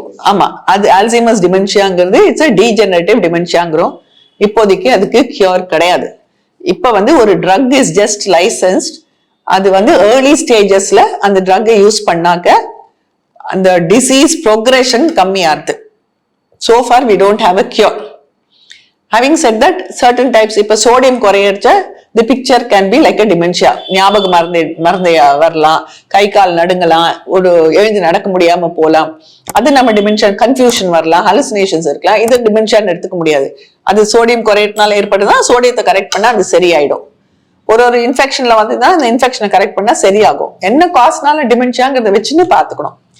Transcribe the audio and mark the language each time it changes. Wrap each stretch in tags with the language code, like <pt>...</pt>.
<ta>ஆமா, அது Alzheimer's டிமென்ஷியாங்கிறது</ta> <en>it's a degenerative</en> <ta>டிமென்ஷியாங்கிறோம். இப்போதைக்கு அதுக்கு கியூர் கிடையாது. இப்ப வந்து ஒரு</ta> <en>Drug is just licensed.</en> <ta>அது வந்து ஏர்லி ஸ்டேஜஸ்ல அந்த ட்ரக்கை யூஸ் பண்ணாக்க அந்த டிசீஸ் ப்ரோக்ரஷன் கம்மியாகுது.</ta> <en>So far we don't have a cure. Having said that, certain types,</en> <ta>இப்ப sodium குறையறச்ச</ta> <en>the picture can be like a dementia.</en> <ta>ஞாபக மறந்து வரலாம், கை கால் நடுங்கலாம், ஒரு எழுந்து நடக்க முடியாம போலாம். அது நம்ம டிமென்ஷியா. கன்ஃபியூஷன் வரலாம், ஹலுசினேஷன்ஸ் இருக்கலாம். இது டிமென்ஷியான்னு எடுத்துக்க முடியாது. அது சோடியம் குறையறதுனால ஏற்படுதான். சோடியத்தை கரெக்ட் பண்ணா அது சரியாயிடும். ஒரு இன்ஃபெக்ஷன்ல வந்துதான் அந்த இன்ஃபெக்ஷனை கரெக்ட் பண்ணா சரியாகும். என்ன காசுனால டிமென்ஷியாங்கிறத வச்சுன்னு பாத்துக்கணும்.</ta>